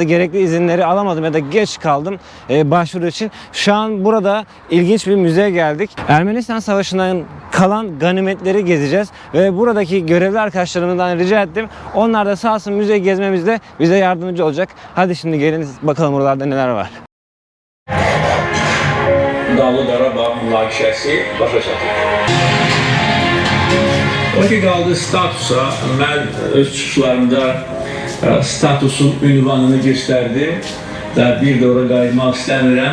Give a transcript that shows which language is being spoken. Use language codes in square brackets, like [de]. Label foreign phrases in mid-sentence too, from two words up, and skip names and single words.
[tr] Gerekli izinleri alamadım ya da geç kaldım başvuru için. Şu an burada ilginç bir müzeye geldik. Ermenistan Savaşı'ndan kalan ganimetleri gezeceğiz ve buradaki görevli arkadaşlarımdan rica ettim. Onlar da sağ olsun müzeyi gezmemizde bize yardımcı olacak. Hadi şimdi gelin bakalım buralarda neler var. [az] Dağlı Qarabağ münaqişəsi başa çatır. O ki qaldı statusa, mən öz çıxışlarımda statusun ünvanını göstərdim və bir də ora qayıtmaq istəmirəm.